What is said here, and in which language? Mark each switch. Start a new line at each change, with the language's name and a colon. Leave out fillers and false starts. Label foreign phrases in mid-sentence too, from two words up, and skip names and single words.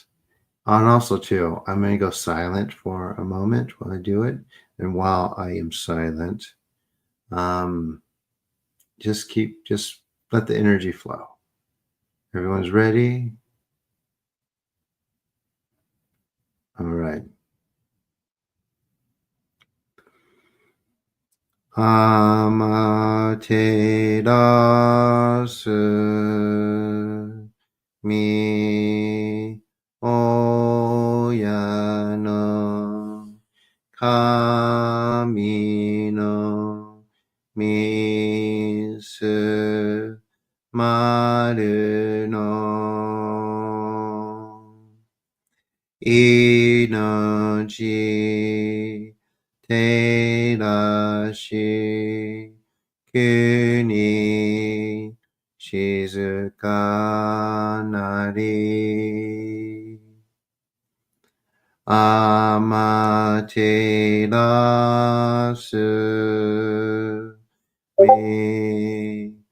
English: And also, too, I'm going to go silent for a moment while I do it. And while I am silent, just let the energy flow. Everyone's ready? All right.
Japanese: 天照らす御親の神の御統命照らし国静かなりアマテラスミ